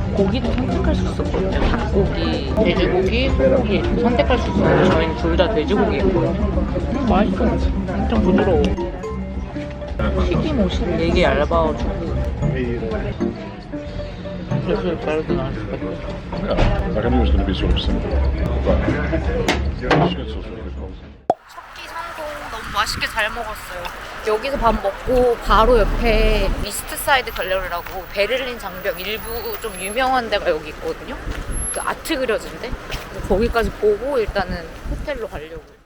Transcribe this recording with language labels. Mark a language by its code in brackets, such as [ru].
[ko] 고기도 선택할 수 있었거든요. 닭고기, 돼지고기, 소고기 선택할 수 있었는데 저희는 둘 다 돼지고기였거든요. 맛있어. 엄청 부드러워. 튀김옷이 되게 얇아가지고 그래서 다르게 나왔을 것 같아요. [en] Yeah, I knew it was going to be sort of simple, but schnitzel's really good quality. [ko] 첫끼 성공. 너무 맛있게 잘 먹었어요. 여기서 밥 먹고 바로 옆에 미스트 사이드 갤러리라고 베를린 장벽 일부 좀 유명한 데가 여기 있거든요. 그 아트 그려진 데. 거기까지 보고 일단은 호텔로 가려고.